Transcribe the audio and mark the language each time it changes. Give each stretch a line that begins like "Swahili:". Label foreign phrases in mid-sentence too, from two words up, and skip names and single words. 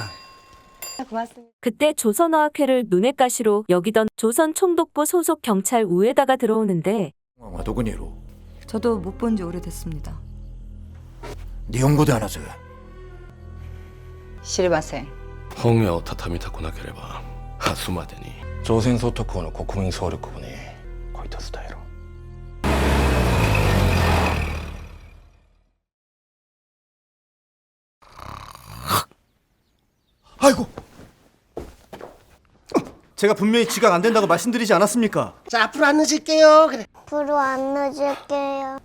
Korean: 고맙습니다. 그때 조선어학회를 눈엣 가시로 여기던 조선총독부 소속 경찰 우에다가 들어오는데 저도 못 본 지 오래됐습니다. 니혼고대 하나 줘. 시르바생.
Japanese: 本屋を畳みたくなければ明日までに朝鮮総督府の国民総力部にこいと伝えろ。
Korean: 아이고. 제가 분명히 지각 안 된다고 말씀드리지 않았습니까? 자 앞으로 안 늦을게요. 그래. 앞으로 안 늦을게요.